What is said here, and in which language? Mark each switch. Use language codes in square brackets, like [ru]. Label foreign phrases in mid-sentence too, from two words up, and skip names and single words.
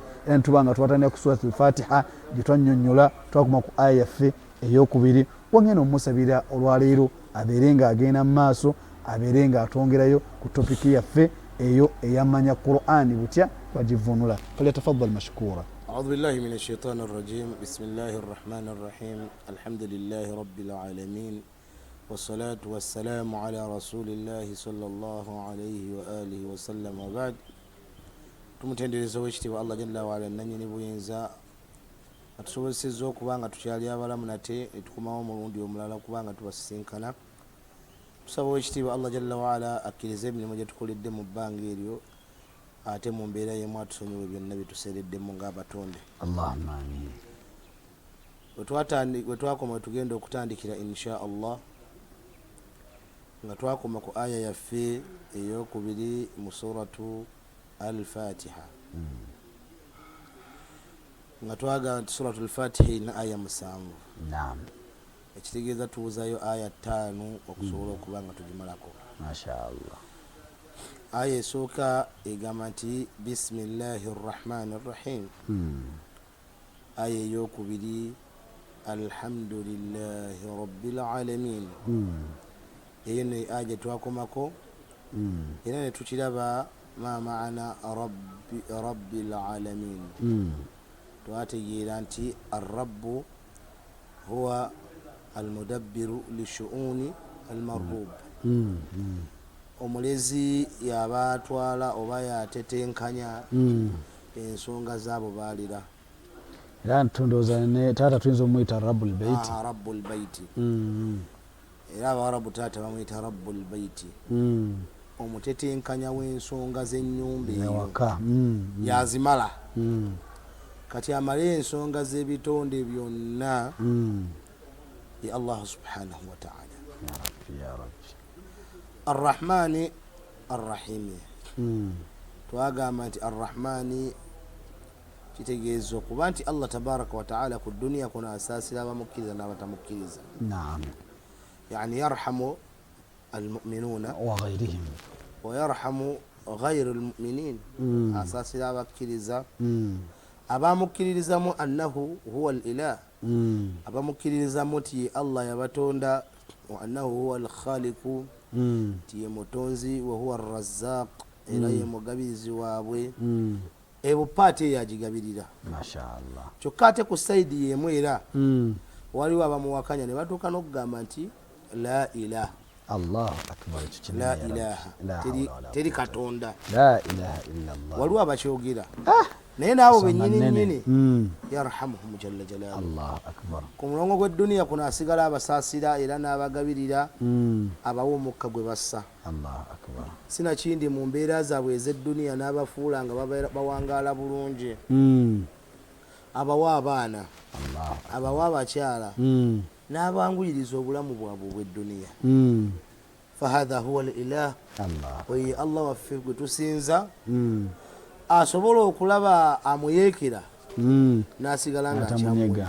[lg] Era nituba nga twatandika ku [ar] سورة الفاتحة [lg] gye twannyonnyola twakoma ku aya yaffe ey'okubiri. Wangenda omusabira olwaleero abeere nga agenda mu maaso, abeere nga atwongerayo ku topiki yaffe eyo eyamanya Qur'ani butya bagivunula. [ar] فليتفضل مشكورا. أعوذ بالله من الشيطان الرجيم. بسم الله الرحمن الرحيم. الحمد لله رب العالمين والصلاة والسلام على رسول الله صلى الله عليه وآله وسلم وبعد. [lg] tumutendereza wekitiibwa [ar] الله جل وعلا [lg] nannyini buyinza atusobozesezza okuba nga tukyali abalamu nate netukomawo omulundi omulala okuba nga tubasisinkana. Tusaba wekitiibwa [ar] الله جل وعلا [lg] akkirize emirimu gye tukoledde mu bbanga eryo, ate mu mbeera y'emu atusonyiwe byonna bye tuseereddemu ng'abatonde. [ar] اللهم آمين. [lg] Bwe twakoma we tugenda okutandikira [ar] إن شاء الله [lg] nga twakoma ku aya yaffe ey'okubiri mu [ar] سورة الفاتحة. [lg] Nga twaga nti [ar] سورة الفاتحة [lg] ina aya 7. Naam. Ekitegeeza tuwuzayo aya 5 okusobola okuba nga tugimalako. Mashaallah. Aya esooka egamba nti [ar] بسم الله الرحمن الرحيم. Aya ey'okubiri الحمد لله رب العالمين. [lg] Eyo ne aya gye twakomako era ne tukiraba ma maana [ar] رب العالمين. Twategeera nti الرب هو المدبر لشؤون المربوب. [lg] Omulezi yaba atwala oba yatetenkanya ensonga zaabo baalira. Era ntondooza ne taata tuyinza omuyita [ar] رب البيت. رب البيت. [lg] Era Abawarabu taata bamuyita [ar] رب البيت. [lg] omutetenkanya w'ensonga z'ennyumba eyo ewaka yazimala kati amale ensonga z'ebitonde byonna ye [ar] الله سبحانه وتعالى يا رب الرحمن الرحيم [lg] twagamba nti arrahmani kitegeeza okuba nti [ar] الله تبارك وتعالى [lg] ku duniya kuno asaasira abamukkiriza n'abatamukkiriza naam [ar] يعني يرحم المؤمنين وغيرهم ويرحم غير المؤمنين [lg] asaasira abakkiriza abamukkiririzamu [ar] أنه هو الإله [lg] abamukkiririzamu ti Allah yabatonda [ar] وأنه هو الخالق [lg] ti ye mutonzi [ar] وهو الرزاق [lg] era ye mugabirizi waabwe ebo paati eyo agigabirira mashaallah kyokka ate ku sayidi yemu era waliwo abamuwakanya ne batuuka n'okugamba nti [ar] لا إله الله أكبر لا إله [lg] teri katonda [ar] لا إله إلا الله [lg] waliwo abakyogera naye naabo bennyini nnyini [ar] يرحمهم جل جلاله الله أكبر [lg] ku mulongo gw'edduniya kuno asigala abasaasira era n'abagabirira abawa omukka gwe bassa [ar] الله أكبر [lg] sinakindi mu mbeera zaabwe ez'edduniya n'abafuula nga bawangaala bulungi abawa abaana abawa abakyala n'abanguyiriza obulamu bwabwe obw'edduniya [ar] فهذا هو الإله [lg] oye Allah waffe gwe tusinza asobola okulaba amuyeekera n'asigala nga akyamunyega